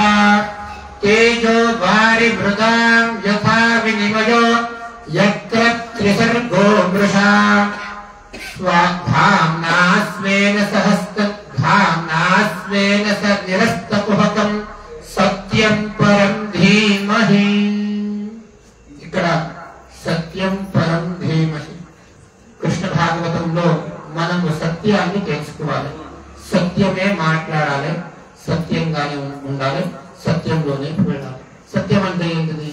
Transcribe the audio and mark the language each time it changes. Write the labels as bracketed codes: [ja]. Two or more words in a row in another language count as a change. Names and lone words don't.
[sa] तेजो वारिभृतां यथा विनिमयो यत्र त्रिसर्गो मृषा स्वाधाम्ना स्वेन सहस्रधाम्ना स्वेन निरस्तकुहकं सत्यं परं धीमहि। [te] ఇక్కడ [sa] సత్యం పరం ధీమహి. [te] కృష్ణ భాగవతంలో మనము సత్యాన్ని తెలుసుకోవాలి, సత్యమే మాట్లాడాలి, సత్యంగానే ఉండాలి, సత్యంలోనే వెళ్ళాలి. సత్యం అంటే ఏంటిది?